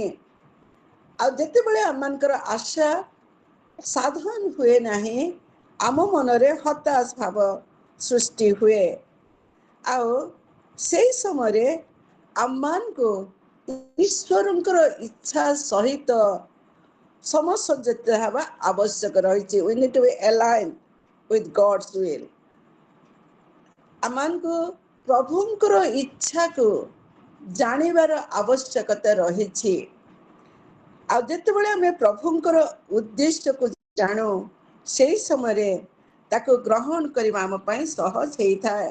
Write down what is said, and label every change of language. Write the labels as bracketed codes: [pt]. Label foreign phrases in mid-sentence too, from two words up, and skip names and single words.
[or] ଆଉ ଯେତେବେଳେ ଆମମାନଙ୍କର ଆଶା ସାଧନ ହୁଏ ନାହିଁ, ଆମ ମନରେ ହତାଶ ଭାବ ସୃଷ୍ଟି ହୁଏ। ଆଉ ସେଇ ସମୟରେ ଆମମାନଙ୍କୁ ଈଶ୍ୱରଙ୍କର ଇଚ୍ଛା ସହିତ ସମସଜ୍ଜିତ ହେବା ଆବଶ୍ୟକ ରହିଛି। [en] We need to be aligned with God's will. [or] ଆମମାନଙ୍କୁ ପ୍ରଭୁଙ୍କର ଇଚ୍ଛାକୁ ଜାଣିବାର ଆବଶ୍ୟକତା ରହିଛି। ଆଉ ଯେତେବେଳେ ଆମେ ପ୍ରଭୁଙ୍କର ଉଦ୍ଦେଶ୍ୟକୁ ଜାଣୁ, ସେଇ ସମୟରେ ତାକୁ ଗ୍ରହଣ କରିବା ଆମ ପାଇଁ ସହଜ ହେଇଥାଏ।